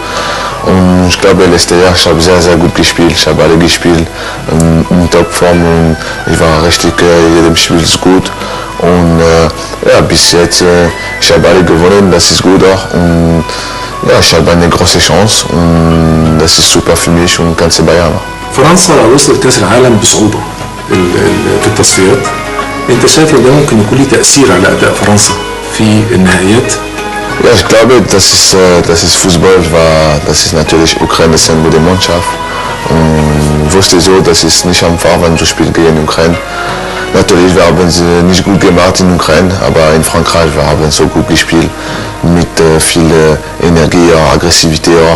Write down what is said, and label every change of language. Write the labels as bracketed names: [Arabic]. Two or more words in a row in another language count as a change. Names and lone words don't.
[German] Und ich glaube, letztes Jahr, ich habe sehr gut gespielt, ich habe alle gespielt in Topform und ich war richtig, jedem Spiel ist gut. Und ja, bis jetzt, ich habe alle gewonnen, das ist gut auch. Und ja, ich habe eine große Chance und das ist super für mich und ganze Bayern. [Arabic] فرنسا وصلت كأس العالم بصعوبة في التصفيات. انت شايف ان ده ممكن يكون له تأثير على أداء فرنسا في النهائيات؟ [German] Ja, ich glaube, das ist Fußball, das ist natürlich Ukraine, das ist eine gute Mannschaft. Und wusste so, das ist nicht einfach, wenn du spielst gegen Ukraine. Natürlich, wir haben es nicht gut gemacht in Ukraine, aber in Frankreich wir haben so gut gespielt, mit viel Energie, auch Aggressivität auch.